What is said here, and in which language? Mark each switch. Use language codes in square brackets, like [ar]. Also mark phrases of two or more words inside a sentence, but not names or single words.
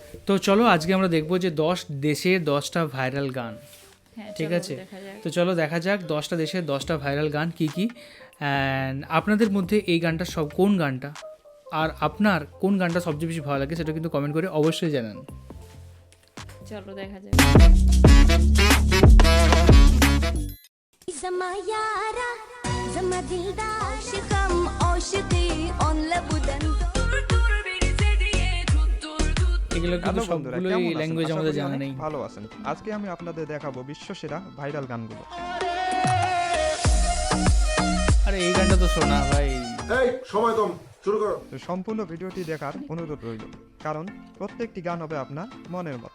[bn] তো চলো আজকে আমরা দেখবো যে 10 দেশের 10টা ভাইরাল গান। হ্যাঁ, ঠিক চলো আছে, দেখা যাক। তো চলো দেখা যাক 10টা দেশের 10টা ভাইরাল গান কি কি। অ্যান্ড আপনাদের মধ্যে এই গানটা সব কোন গানটা, আর আপনার কোন গানটা সবচেয়ে বেশি ভালো লাগে সেটা কিন্তু কমেন্ট করে অবশ্যই জানান। চলো দেখা যাক। [ps] زما یارا زما دلدار عاشقم عاشقی اون لبودن [bn] এগুলো কিন্তু হ্যালো বন্ধুরা, সবগুলোই কেমন আছেন? ল্যাঙ্গুয়েজ আশা আমাদের করি জানা অনেক নেই। ভালো আছেন। আজকে আমি আপনাদের দেখাবো বিশ্বসেরা ভাইরাল গানগুলো। আরে এই গানটা তো শোনা ভাই। এই সময় কম, শুরু করো। তো সম্পূর্ণ ভিডিওটি দেখার অনুরোধ রইল, কারণ প্রত্যেকটি গান হবে আপনার মনের মতো।